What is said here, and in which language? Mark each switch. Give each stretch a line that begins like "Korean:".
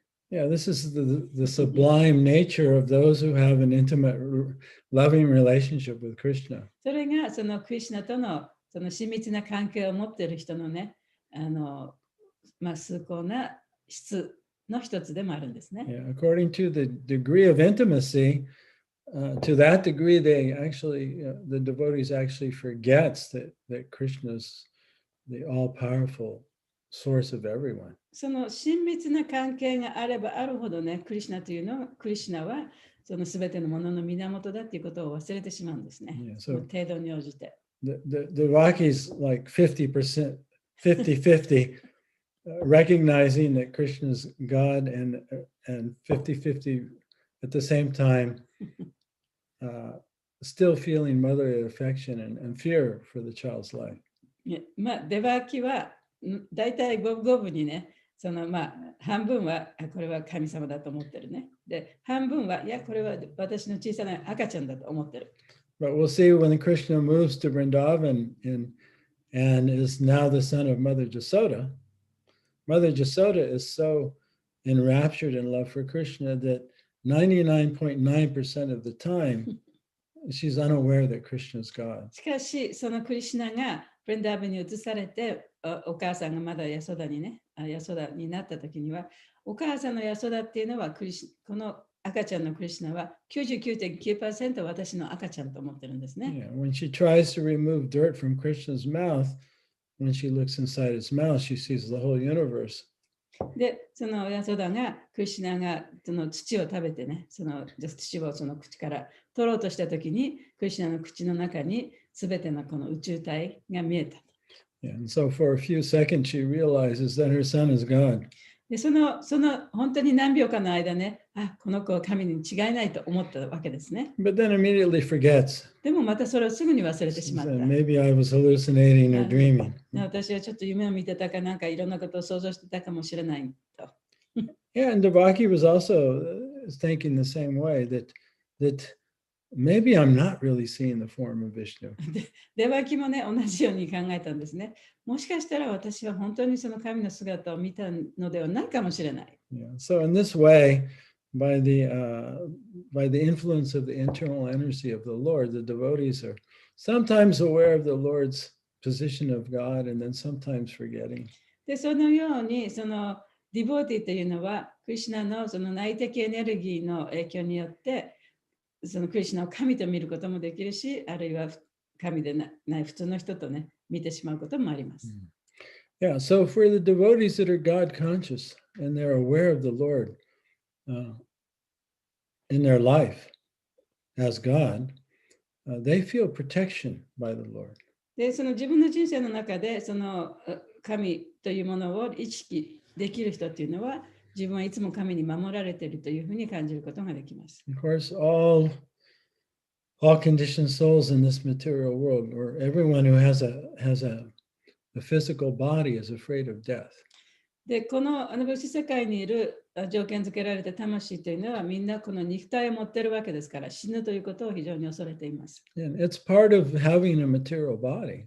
English: Yeah, this is the sublime nature of those who have an intimate, loving relationship with Krishna.
Japanese: それがそのクリシュナとのその親密な関係を持っている人のね、崇高な質の一つでもあるんですね。
English: Yeah, according to the degree of intimacy, to that degree, the devotees actually forgets that Krishna's the all-powerful source of everyone.
Japanese: その親密な関係があればあるほどね、クリシュナはそのすべてのものの源だっていうことを忘れてしまうんですね。
English: Yeah,
Japanese: その程度に応じて。
English: The devotees like 50%, 50-50, recognizing that Krishna's God and 50-50 at the same time, still feeling motherly affection and fear for the child's life.
Japanese: デバーキは大体五分にね、半分はこれは神様だと思ってるね。で、半分はいや、これは私の小さな赤ちゃんだと思ってる。
English: But we'll see when Krishna moves to Vrindavan and is now the son of Mother Jasoda. Mother Jasoda is so enraptured in love for Krishna that 99.9% of the time she's unaware that Krishna is God.
Japanese: しかし、そのクリシュナがブリンダーバンに移されて、お母さんがまだヤソダになった時には、お母さんのヤソダっていうのはこの赤ちゃんのクリシュナは 99.9% 私の赤ちゃんと思ってるんですね。
English: Yeah, when she tries to remove dirt from Krishna's mouth, when she looks inside his mouth, she sees the whole universe.
Japanese: で、そのヤソダがクリシュナがその土を食べてね、その土をその口から取ろうとした時に、クリシュナの口の中にすべてのこの宇宙体が見えた。
English: Yeah, and so for a few seconds, she realizes that her son is God.
Japanese: で、その本当に何秒かの間ね、この子は神に違いないと思ったわけですね。
English: But then immediately forgets.
Japanese: でもまたそれをすぐに忘れてしまった。
English: Maybe I was hallucinating or dreaming.
Japanese: 私はちょっと夢を見てたかなんかいろんなことを想像してたかもしれないと。
English: Yeah, and Devaki was also thinking the same way that maybe I'm not really seeing the form of Vishnu.
Japanese: デバキもね、同じように考えたんですね。もしかしたら私は本当にその神の姿を見たのではないかもしれない。
English: Yeah. So in this way, by the influence of the internal energy of the Lord, the devotees are sometimes aware of the Lord's position of God and then sometimes forgetting.
Japanese: で、そのようにそのディボーティというのはクリシュナのその内的エネルギーの影響によってそのクリシュナを神と見ることもできるし、あるいは神でない普通の人とね、見てしまうこともあります。
English: Yeah, so for the devotees that are God conscious and they're aware of the Lord in their life as God, they feel protection by the Lord.
Japanese: で、その自分の人生の中でその神というものを意識できる人っていうのは、自分はいつも神に守られているというふうに感じることができます。
English: Of course, all conditioned souls in this material world, or everyone who has a physical body is afraid of death.
Japanese: で、この物質世界にいる条件付けられた魂というのはみんなこの肉体を持っているわけですから死ぬということを非常に恐れています。
English: And it's part of having a material body.